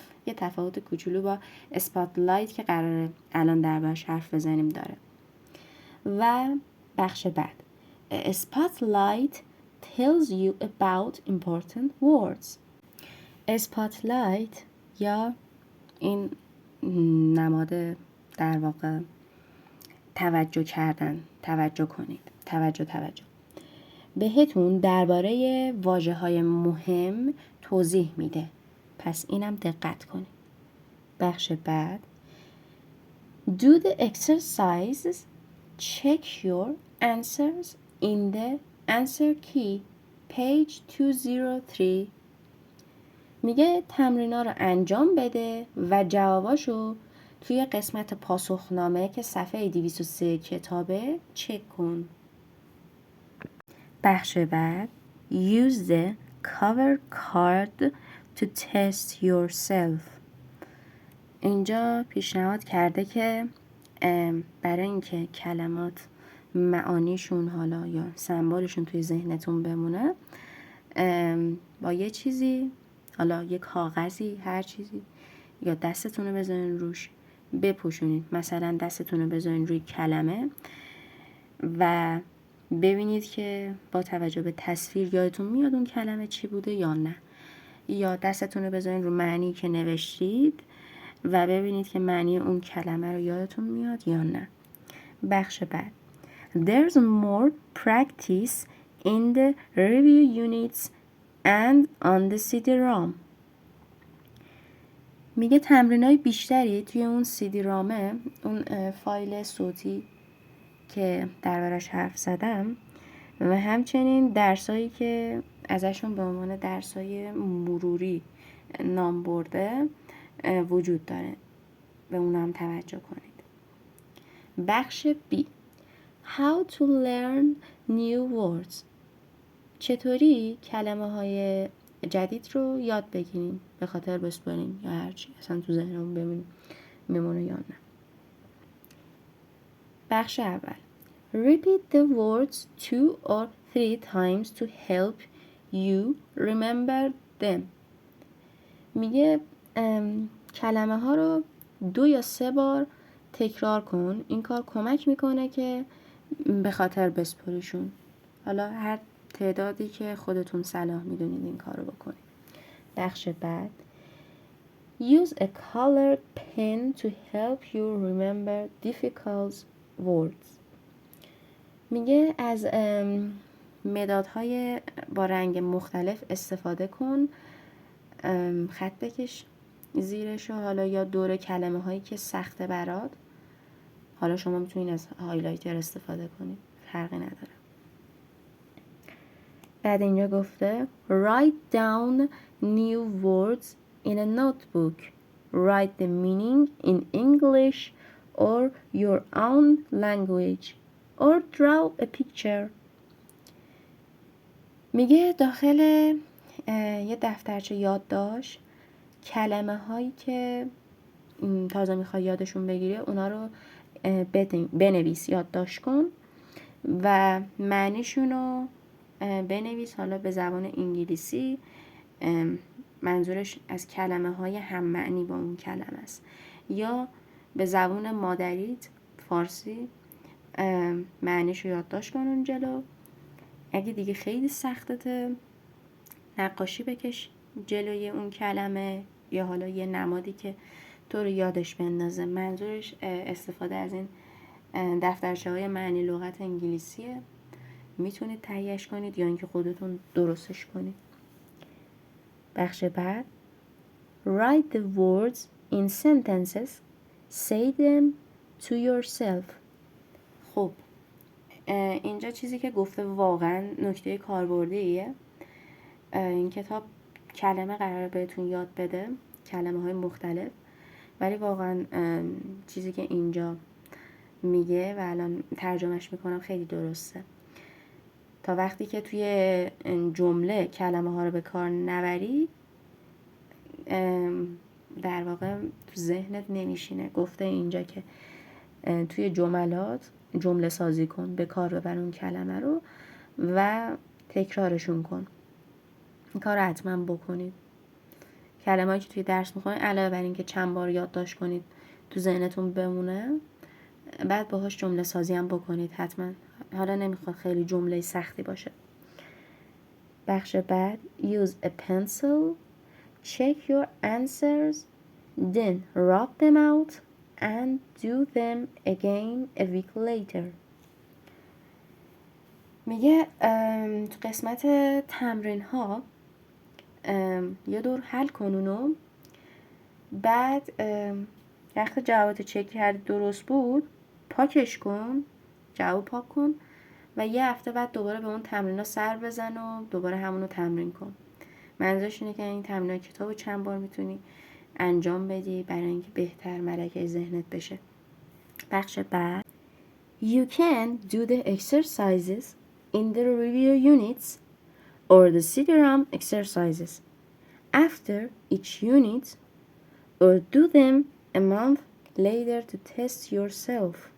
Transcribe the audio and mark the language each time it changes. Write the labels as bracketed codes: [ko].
[fa] یه تفاوت کوچولو با اسپاتلایت که قراره الان دربارش حرف بزنیم داره. و بخش بعد. [en] A spotlight tells you about important words. [fa] spotlight یا این نماد در واقع توجه کردن، توجه کنید، توجه بهتون درباره واژه‌های مهم توضیح میده. پس اینم دقت کنید. بخش بعد [en] Do the exercises. Check your answers in the answer key. Page 203. [fa] میگه تمرینا رو انجام بده و جواباشو توی قسمت پاسخنامه که صفحه 203 کتابه چک کن. بخش بعد [en] Use the cover card to test yourself. [fa] اینجا پیشنهاد کرده که برای اینکه کلمات معانیشون حالا یا سمبولشون توی ذهنتون بمونه با یه چیزی، حالا یه کاغذی، هر چیزی، یا دستتون رو بذارین روش بپوشونید. مثلا دستتون رو بذارین روی کلمه و ببینید که با توجه به تصویر یادتون میاد اون کلمه چی بوده یا نه، یا دستتون رو بذارین رو معنی که نوشتید و ببینید که معنی اون کلمه رو یادتون میاد یا نه. بخش بعد [en] There's more practice in the review units and on the CD-ROM. [fa] میگه تمرینای بیشتری توی اون CD-ROMه، اون فایل صوتی که دربارش حرف زدم، و همچنین درسایی که ازشون به عنوان درسای مروری نام برده وجود داره، به اونم توجه کنید. بخش [en] B How to learn new words. [fa] چطوری کلمه های جدید رو یاد بگیریم، به خاطر بسپاریم یا هرچی اصلا تو ذهنمون بمونه یا نه. بخش اول [en] Repeat the words 2 or 3 times to help you remember them. [fa] میگه کلمه ها رو 2 یا 3 بار تکرار کن. این کار کمک میکنه که به خاطر بسپاریشون. حالا هر تعدادی که خودتون صلاح میدونید این کار رو بکنید. بخش بعد [en] Use a colored pen to help you remember difficult words. [fa] میگه از مدادهای با رنگ مختلف استفاده کن، خط بکش زیرش، حالا یا دور کلمه هایی که سخته برات. حالا شما میتونید از هایلایتر استفاده کنید، فرقی نداره. بعد اینجا گفته [en] Write down new words in a notebook. Write the meaning in English or your own language or draw a picture. [fa] میگه داخل یه دفترچه یادداشت کلمه هایی که تازه میخوای یادشون بگیری اونا رو بنویس، یادداشت کن و معنیشون رو بنویس، حالا به زبان انگلیسی، منظورش از کلمه های هم معنی با اون کلمه است، یا به زبان مادریت فارسی معنیش رو یادداشت کن اون جلو. اگه دیگه خیلی سختته نقاشی بکش جلوی اون کلمه، یا حالا یه نمادی که تو رو یادش بندازه. منظورش استفاده از این دفترچه های معنی لغت انگلیسیه. میتونید تهیهش کنید یا اینکه خودتون درستش کنید. [en] بخش بعد Write the words in sentences. Say them to yourself. [fa] خب اینجا چیزی که گفته واقعا نکته کاربردیه. این کتاب کلمه قراره بهتون یاد بده، کلمه های مختلف، ولی واقعا چیزی که اینجا میگه و الان ترجمهش میکنم خیلی درسته. تا وقتی که توی جمله کلمه ها رو به کار نبری در واقع تو ذهنت نمیشینه. گفته اینجا که توی جملات جمله سازی کن، به کار ببر اون کلمه رو و تکرارشون کن. این کار رو حتما بکنید. کلمه‌ای که توی درس میخونید علاوه بر این که چند بار یادداشت کنید تو ذهنتون بمونه، بعد باهاش جمله سازی هم بکنید حتما. حالا نمیخواد خیلی جمله سختی باشه. بخش بعد [en] use a pencil, check your answers, then rub them out and do them again a week later. [fa] میگه تو قسمت تمرین ها یه دور حل کن اونو، بعد وقتی جوابتو چک کردی درست بود پاکش کن، جواب پاک کن و یه هفته بعد دوباره به اون تمرین ها سر بزن و دوباره همونو تمرین کن. منظورش اینه که این تمرین های کتابو چند بار میتونی انجام بدی برای اینکه بهتر ملکه ذهنت بشه. بخش بعد [en] You can do the exercises in the review units or the CD-ROM exercises after each unit or do them a month later to test yourself.